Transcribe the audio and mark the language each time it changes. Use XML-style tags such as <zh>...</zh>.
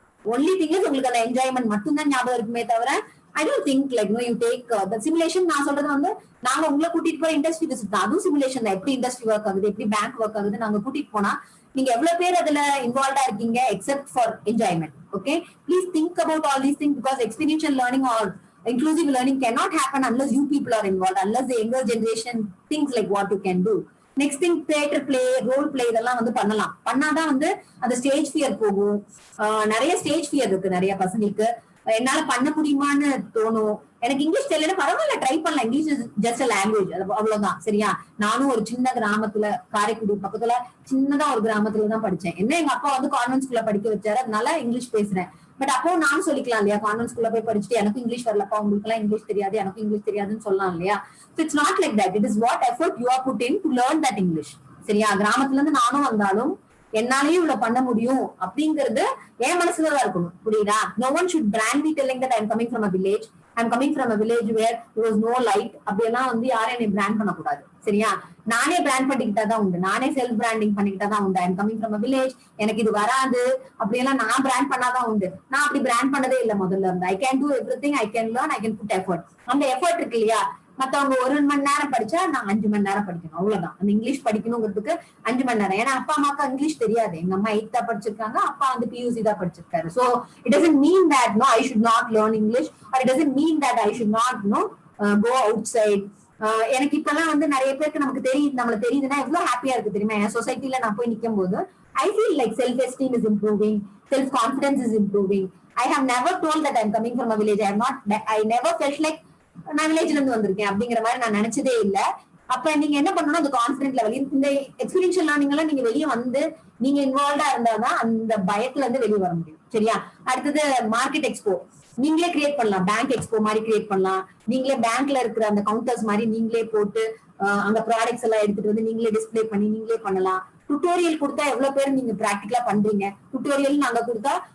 <en>only thing is</en> <ta>உங்களுக்கு அந்த enjoyment மட்டும் தான் ஞாபகம் இருக்குமே தவிர</ta> <en>I don't think like no you take the simulation.</en> <ta>நான் சொல்றது வந்து நாங்க உங்களை கூட்டிட்டு போற இண்டஸ்ட்ரி விசிட் தான், அதுவும் சிமுலேஷன் தான். எப்படி இண்டஸ்ட்ரி ஒர்க் ஆகுது, எப்படி பேங்க் ஒர்க் ஆகுது நாங்க கூட்டிட்டு போனா நீங்க எவ்வளவு பேர் அதுல இன்வால்வ்டா இருக்கீங்க except for enjoyment.</ta> <en>Okay, please think about all these things because experiential learning or inclusive learning cannot happen unless you people are involved, unless the younger generation thinks like what you can do. Next thing theater play, role play</en> <ta>இதெல்லாம் வந்து பண்ணலாம். பண்ணாதான் வந்து அந்த stage fear போகும். நிறைய stage fear இருக்கு நிறைய பசங்களுக்கு. என்னால பண்ண முடியுமான்னு தோணும். எனக்கு இங்கிலீஷ் தெரியல, பரவாயில்ல ட்ரை பண்ணலாம்,</ta> <en>English is just language,</en> <ta>அவ்வளவுதான். சரியா, நானும் ஒரு சின்ன கிராமத்துல காரைக்குடி பக்கத்துல சின்னதா ஒரு கிராமத்துல தான் படிச்சேன். என்ன எங்க அப்பா வந்து கான்வென்ட் ஸ்கூல்ல படிக்க வச்சாரு, அதனால இங்கிலீஷ் பேசுறேன். பட் அப்போ நானும் சொல்லிக்கலாம் இல்லையா, கான்வென்ட் ஸ்கூல்ல போய் படிச்சுட்டு எனக்கு இங்கிலீஷ் வரலப்பா, உங்களுக்கு எல்லாம் இங்கிலீஷ் தெரியாது, எனக்கு இங்கிலீஷ் தெரியாதுன்னு சொல்லலாம் இல்லையா.</ta> <en>So it's not like that. It is what effort you are put in to learn that English.</en> <ta>சரியா, கிராமத்துல இருந்து நானும் வந்தாலும் என்னாலையும் இவ்வளவு பண்ண முடியும் அப்படிங்கிறது என் மனசுலதான் இருக்கணும். புரியுதா?</ta> <en>No one should brand me telling that I'm coming from a village. I'm coming from a village where there was no light.</en> <ta>அப்படியெல்லாம் வந்து யாரும் என்னை பிராண்ட் பண்ணக்கூடாது. சரியா, நானே பிராண்ட் பண்ணிக்கிட்டாதான் உண்டு, நானே செல்ஃப் பிராண்டிங் பண்ணிக்கிட்டாதான் உண்டு.</ta> <en>I'm coming from a village,</en> <ta>எனக்கு இது வராது அப்படியெல்லாம் நான் பிராண்ட் பண்ணாதான் உண்டு. நான் அப்படி பிராண்ட் பண்ணதே இல்லை முதல்ல இருந்து.</ta> <en>I can do everything, I can learn, I can put effort.</en> <ta>அந்த எஃபர்ட் இருக்கு இல்லையா. மத்தவங்க 1 மணி நேரம் படிச்சா நான் 5 மணி நேரம் படிக்கணும், அவ்வளவுதான். அந்த இங்கிலீஷ் படிக்கணுங்கிறதுக்கு 5 மணி நேரம். ஏன்னா அப்பா அம்மாக்கு இங்கிலீஷ் தெரியாது. எங்க அம்மா 8th தான் படிச்சிருக்காங்க, அப்பா வந்து PUC தான் படிச்சிருக்காரு.</ta> <en>So it doesn't mean that no I should not learn English, or it doesn't mean that I should not go outside.</en> <ta>எனக்கு இப்பெல்லாம் வந்து நிறைய பேருக்கு நமக்கு தெரியுது, நம்மளுக்கு தெரியுதுன்னா எவ்வளவு ஹாப்பியா இருக்கு தெரியுமா. என் சொசைட்டில நான் போய் நிக்கும் போது</ta> <en>I feel like self esteem is improving, self confidence is improving. I have never told that I'm coming from a village. I never felt like</en> <ta>நான் வில்லேஜ்ல இருந்து வந்திருக்கேன் அப்படிங்கிற மாதிரி நான் நினைச்சதே இல்ல. அப்ப நீங்க என்ன பண்ணணும், அந்த கான்பிடன்ட் லெவல், இந்த எக்ஸ்பீரியன்ஷியல் லேர்னிங் எல்லாம் நீங்க வெளியே வந்து நீங்க இன்வால்வ்டா இருந்தாதான் அந்த பயத்துல இருந்து வெளியே வர முடியும். சரியா, அடுத்தது மார்க்கெட் எக்ஸ்போ நீங்களே கிரியேட் பண்ணலாம். பேங்க் எக்ஸ்போ மாதிரி கிரியேட் பண்ணலாம். நீங்களே பேங்க்ல இருக்கிற அந்த கவுண்டர்ஸ் மாதிரி நீங்களே போட்டு அங்க ப்ராடக்ட்ஸ் எல்லாம் எடுத்துட்டு வந்து நீங்களே டிஸ்பிளே பண்ணி நீங்களே பண்ணலாம். டுட்டோரியல் கொடுத்தா எவ்வளவு பேர் நீங்க பிராக்டிகலா பண்றீங்க. டுட்டோரியல் நாங்க கொடுத்தா</ta>